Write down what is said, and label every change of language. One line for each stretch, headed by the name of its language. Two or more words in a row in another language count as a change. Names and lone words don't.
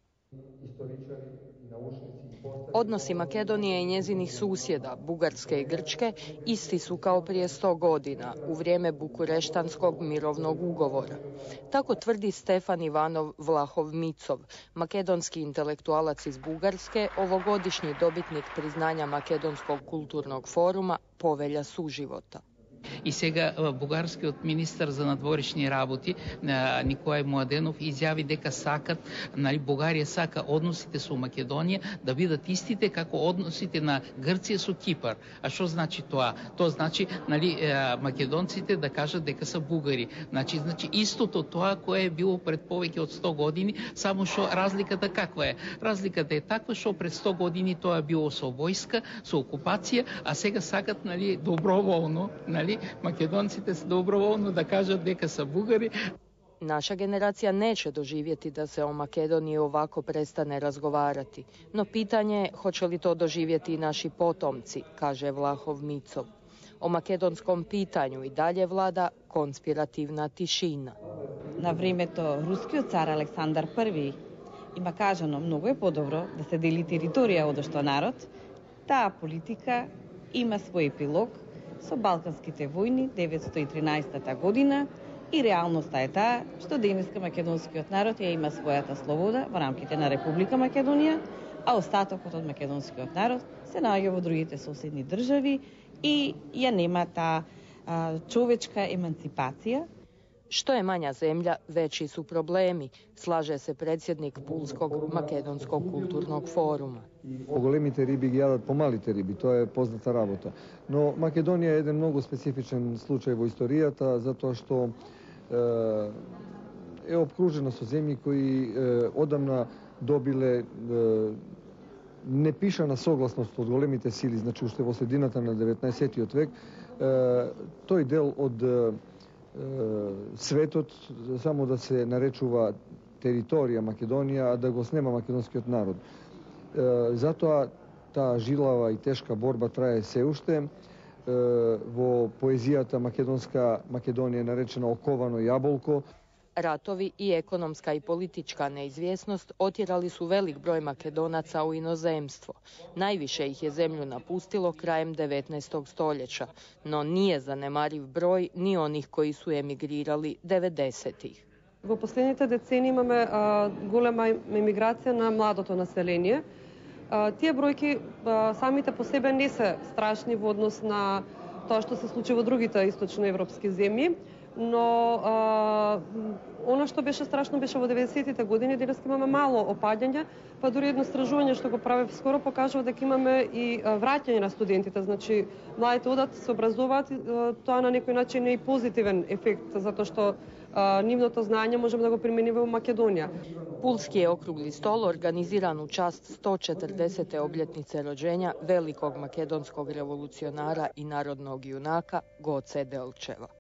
Croatian: Odnosi Makedonije i njezinih susjeda, Bugarske i Grčke, isti su kao prije 100 godina, u vrijeme Bukureštanskog mirovnog ugovora. Tako tvrdi Stefan Ivanov Vlahov Micov, makedonski intelektualac iz Bugarske, ovogodišnji dobitnik priznanja Makedonskog kulturnog foruma Povelja suživota.
Macedonian: И сега бугарскиот министар за надворешни работи Николај Младенов изјави дека сакат, Бугарија сака односите со Македонија да бидат истите како односите на Грција со Кипар. А што значи тоа? Тоа значи македонците да кажат дека се бугари. Значи истото тоа кое е било пред повеќе од 100 години, само што разликата каква е? Разликата е таква што пред 100 години тоа било со војска, со окупација, а сега сакат доброволно, Македонците се доброволно да кажу дека са бугари.
Croatian: Naša generacija neće doživjeti da se o Makedoniji ovako prestane razgovarati. No pitanje je hoće li to doživjeti i naši potomci, kaže Vlahov Micov. O makedonskom pitanju i dalje vlada konspirativna tišina.
Macedonian: Na времето рускиот цар Александар I има кажано многу е подобро да се дели територија од што народ. Таа политика има свој епилог со Балканските војни 913 година и реалноста е таа што денеска македонскиот народ ја има својата слобода во рамките на Република Македонија, а остатокот од македонскиот народ се наоѓа во другите соседни држави и ја нема таа човечка емансипација.
Croatian: Što je manja zemlja, veći su problemi, slaže se predsjednik Pulskog makedonskog kulturnog foruma.
Macedonian: Големите риби ги јадат помалите риби, тоа е позната работа. Но Македонија е еден многу специфичен случај во историјата, затоа што е обкружена со земји кои одамна добиле непишана согласност од големите сили, значи уште во средината на 19. век, тој дел од светот само да се наречува територија Македонија, а да го снема македонскиот народ. Затоа таа жилава и тешка борба трае се уште. Во поезијата македонска Македонија е наречена оковано јаболко.
Croatian: Ratovi i ekonomska i politička neizvjesnost otjerali su velik broj Makedonaca u inozemstvo. Najviše ih je zemlju napustilo krajem 19. stoljeća, no nije zanemariv broj ni onih koji su emigrirali 90-ih.
Macedonian: Во последните децени имаме голема емиграција на младото население. Тие бројки самите по себе не се страшни во однос на тоа што се случи во другите источноевропски земји, но оно што беше страшно беше во 90-тите години, денес имаме мало опаѓање, па дури едно истражување што го правев скоро покажува дека имаме и враќање на студентите, значи младите одат, се образуваат, тоа на некој начин е и позитивен ефект, затоа што нивното знање можеме да го примениме во Македонија.
Croatian: Pulski je okrugli stol organiziran u čast 140. obljetnice rođenja velikog makedonskog revolucionara i narodnog junaka Goce Delčeva.